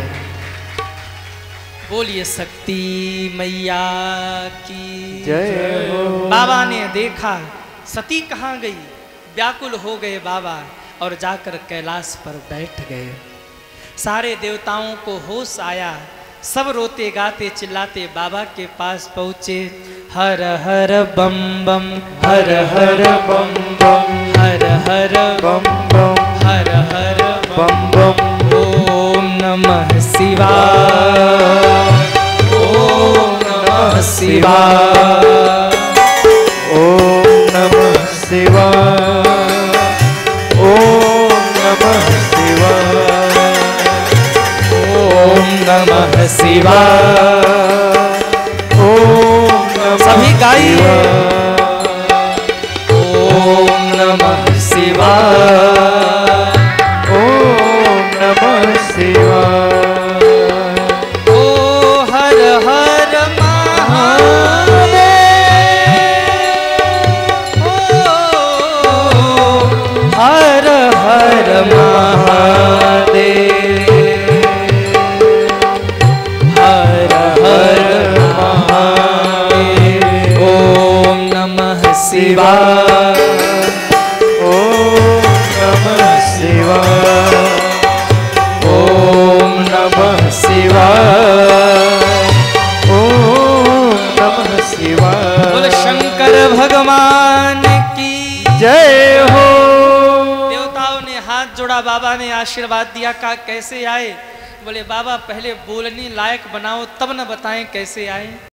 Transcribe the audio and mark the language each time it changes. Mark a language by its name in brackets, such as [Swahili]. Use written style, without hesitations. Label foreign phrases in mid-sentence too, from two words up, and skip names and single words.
[Hindi] बोलिए शक्ति मैया की जय हो। बाबा ने देखा सती कहाँ गई, व्याकुल हो गए बाबा और जाकर कैलाश पर बैठ गए। सारे देवताओं को होश आया, सब रोते गाते चिल्लाते बाबा के पास पहुँचे। हर हर बम बम, हर हर बम बम, हर हर बम बम, हर हर बम बम। [Sanskrit] ओम नमः शिवाय, ओम नमः शिवाय, ओम नमः शिवाय, ओम नमः शिवाय, ओम नमः शिवाय। ओम नमः [Hindi] सभी गाइए। [Sanskrit] शिवाय। ओम नमः शिवाय, ओम नमः शिवाय। [Hindi] ओ हर हर महादेव, ओ हर हर महादेव, हर हर महादेव। [Sanskrit] ओम नमः शिवाय, ओम नमः शिवाय, ओम नमः शिवाय। ओम नमः शिवाय। [Hindi] बोले शंकर भगवान की जय हो। देवताओं ने हाथ जोड़ा, बाबा ने आशीर्वाद दिया। कहा कैसे आए? बोले बाबा पहले बोलने लायक बनाओ तब न बताएं कैसे आए।